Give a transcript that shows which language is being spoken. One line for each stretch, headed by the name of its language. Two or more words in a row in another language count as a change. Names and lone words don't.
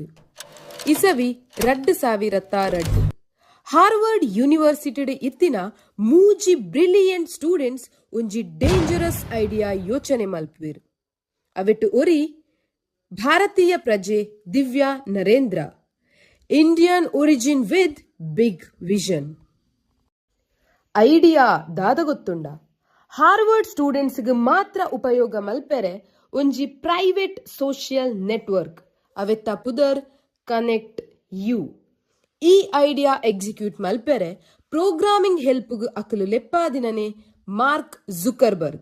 Tulu: ಇಸವಿ 2002 ಹಾರ್ವರ್ಡ್ ಯೂನಿವರ್ಸಿಟಿ ಇತ್ತಿನ ಮೂಜಿ
English: brilliant students
Tulu: ಒಂಜಿ
English: dangerous idea
Tulu: ಯೋಚನೆ ಮಲ್ಪುವೆರು. ಅವೆಟ್ಟು ಒರಿ ಭಾರತೀಯ ಪ್ರಜೆ ದಿವ್ಯಾ ನರೇಂದ್ರ,
English: Indian origin with big vision.
Tulu: ಐಡಿಯಾ ದಾದ ಗೊತ್ತುಂಡ ಹಾರ್ವರ್ಡ್ ಸ್ಟೂಡೆಂಟ್ಸ್ಗೆ ಮಾತ್ರ ಉಪಯೋಗ ಮಲ್ಪೆರೆ ಒಂಜಿ
English: private social network
Tulu: ಅವೆತ್ತ ಪುದರ್ ಕನೆಕ್ಟ್ ಯು. ಈ
English: idea execute
Tulu: ಮಲ್ಪೆರೆ
English: programming help
Tulu: ಅಕಲು ಲೆಪ್ಪಾದಿನನೆ ಮಾರ್ಕ್ ಜುಕರ್ಬರ್ಗ್.